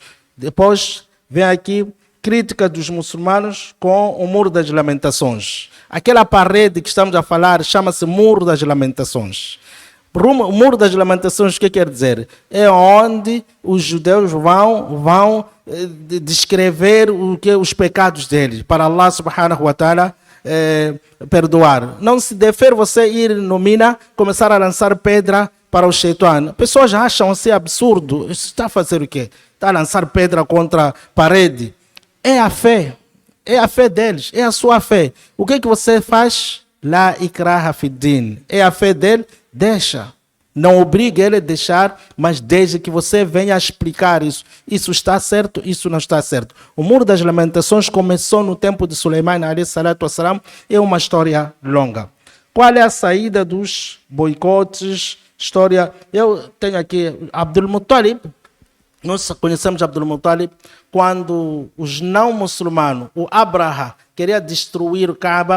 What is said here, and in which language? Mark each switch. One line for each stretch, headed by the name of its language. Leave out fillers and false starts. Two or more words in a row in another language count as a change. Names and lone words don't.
Portuguese: Depois vem aqui crítica dos muçulmanos com o Muro das Lamentações. Aquela parede que estamos a falar chama-se Muro das Lamentações. O Muro das Lamentações, o que quer dizer? É onde os judeus vão descrever os pecados deles, para
Arabic: الله سبحانه وتعالى
Portuguese: perdoar. Não se deve você ir no Mina, começar a lançar pedra para o Shaitan. Pessoas acham assim absurdo. Isso está a fazer o quê? Está a lançar pedra contra a parede. É a fé deles, é a sua fé. O que você faz?
Arabic: لا إكراه في الدين.
Portuguese: É a fé dele, deixa. Não obrigue ele a deixar, mas desde que você venha a explicar isso. Isso está certo, isso não está certo. O Muro das Lamentações começou no tempo de Suleiman,
Arabic: عليه الصلاة والسلام,
Portuguese: é uma história longa. Qual é a saída dos boicotes? Eu tenho aqui Abdul Muttalib. Nós conhecemos Abdul Muttalib quando os não muçulmanos, o Abraha, queria destruir o Kaaba.